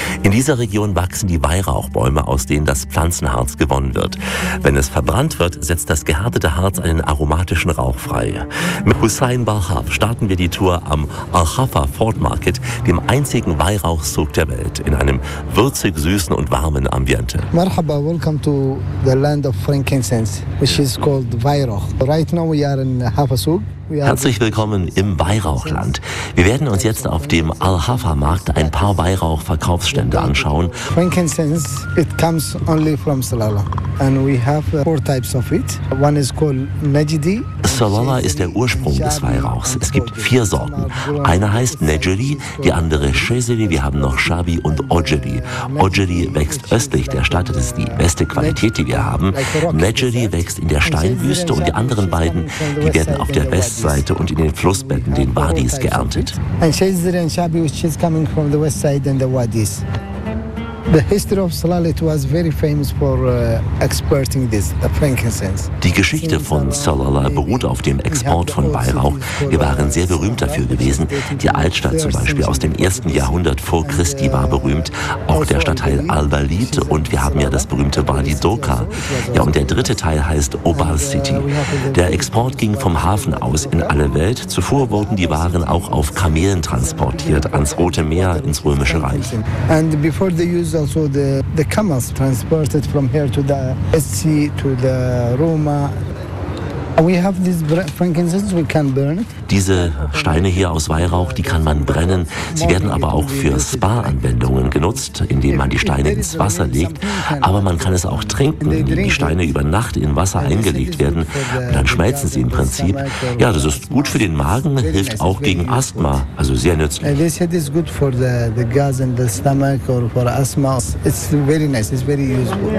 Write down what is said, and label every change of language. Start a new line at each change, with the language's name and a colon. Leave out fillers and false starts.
German: In dieser Region wachsen die Weihrauchbäume, aus denen das Pflanzenharz gewonnen wird. Wenn es verbrannt wird, setzt das gehärtete Harz einen aromatischen Rauch frei. Mit Hussein Balhaf starten wir die Tour am Al-Khafa Ford Market, dem einzigen Weihrauchzug der Welt, in einem würzig süßen und warmen Ambiente.
English: Marhaba, welcome to the land of frankincense, which is called Weihrauch. Right now we are in Hafasug.
German: Herzlich willkommen im Weihrauchland. Wir werden uns jetzt auf dem Al-Hafa-Markt ein paar Weihrauch-Verkaufsstände anschauen.
English: Frankincense, it comes only from Salalah. And we have four types of it. One is called Najdi.
German: Salala ist der Ursprung des Weihrauchs. Es gibt vier Sorten. Eine heißt Najdi, die andere Shezili, wir haben noch Shabi und Ojeli. Ojeli wächst östlich der Stadt, das ist die beste Qualität, die wir haben. Najdi wächst in der Steinwüste und die anderen beiden, die werden auf der Westseite und in den Flussbetten, den Wadis, geerntet.
English: And Shezili and Shabi, which is coming from the west side and the Wadis. The history of Salalah, it was very famous for exporting this, the frankincense.
German: Die Geschichte von Salalah beruht auf dem Export von Weihrauch. Wir waren sehr berühmt dafür gewesen. Die Altstadt zum Beispiel aus dem 1. Jahrhundert vor Christi war berühmt. Auch der Stadtteil Al-Walid und wir haben ja das berühmte Wadi Doka. Ja, und der dritte Teil heißt Obal City. Der Export ging vom Hafen aus in alle Welt. Zuvor wurden die Waren auch auf Kamelen transportiert, ans Rote Meer, ins Römische Reich.
English: And before they used also the camels transported from here to the East Sea, to the Roma. We have this frankincense, we can burn it.
German: Diese Steine hier aus Weihrauch, die kann man brennen. Sie werden aber auch für Spa-Anwendungen genutzt, indem man die Steine ins Wasser legt. Aber man kann es auch trinken, indem die Steine über Nacht in Wasser eingelegt werden. Und dann schmelzen sie im Prinzip. Ja, das ist gut für den Magen, hilft auch gegen Asthma, also sehr nützlich.
English: This is good for the gas in the stomach or for asthma. It's very nice, it's very useful.